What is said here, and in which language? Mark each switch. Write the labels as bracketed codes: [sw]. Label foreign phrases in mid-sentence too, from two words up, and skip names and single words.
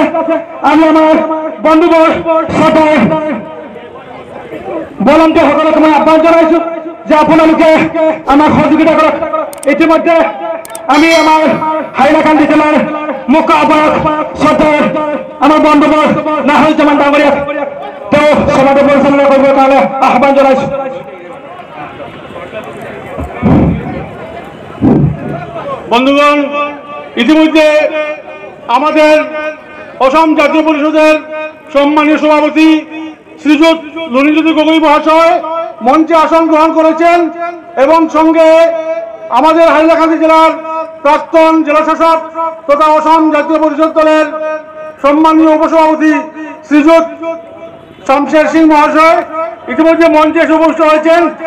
[as] আমি আমাৰ বন্ধুবোৰ শ্ৰদ্ধাৰ ভলান্টিয়াৰসকলক মই আহ্বান জনাইছো যে আপোনালোকে আমাক সহযোগিতা কৰক। ইতিমধ্যে আমি আমাৰ হাইলাকান্দি জিলাৰ মুখ্য আহ্বায়ক শ্ৰদ্ধাৰ আমাৰ বন্ধুবোৰ নাহৰুজ্জামান ডাঙৰীয়াক তেওঁ সভাটো পৰিচালনা কৰিবৰ কাৰণে আহ্বান জনাইছো। [bn] বন্ধুগণ, ইতিমধ্যে আমাদের অসম জাতীয় পরিষদের সম্মানীয় সভাপতি শ্রীযুত রঞ্জিত গগৈ মহাশয় মঞ্চে আসন গ্রহণ করেছেন এবং সঙ্গে আমাদের হাইলাকান্দি জেলার প্রাক্তন জেলাশাসক তথা অসম জাতীয় পরিষদ দলের সম্মানীয় উপসভাপতি শ্রীযুত শমশের সিং মহাশয় ইতিমধ্যে মঞ্চে এসে উপস্থিত হয়েছেন।